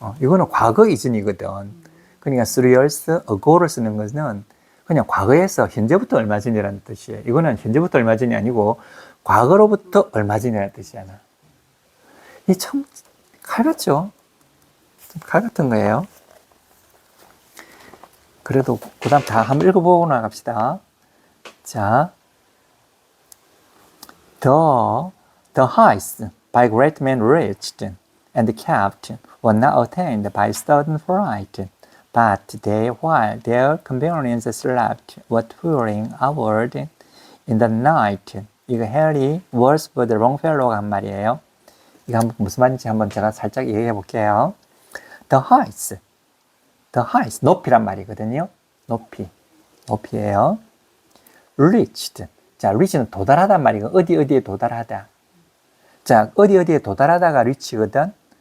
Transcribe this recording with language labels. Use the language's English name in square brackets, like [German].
[Korean] 이거는 과거 이전이거든. 그러니까 [English] 3 years ago [Korean] 를 쓰는 것은 그냥 과거에서 현재부터 얼마 전이라는 뜻이에요. 이거는 현재부터 얼마 전이 아니고 과거로부터 얼마 전이라는 뜻이잖아. 이 참 칼 같죠? 칼 같은 거예요. 그래도 그 다음 다 한번 읽어보고 나갑시다. [English] 자, the heights by great men reached and kept were not attained by sudden flight, but they, while their companions slept, were touring outward in the night. [Korean] 이거 해리 월스버드 롱펠로가 한 말이에요. 이거 한번 무슨 말인지 한번 제가 살짝 얘기해 볼게요. [English] The heights, [Korean] 높이란 말이거든요. 높이예요. reached. 자, reach는 도달하단 말이고 어디에 도달하다. 자, 어디에 도달하다가 reach거든.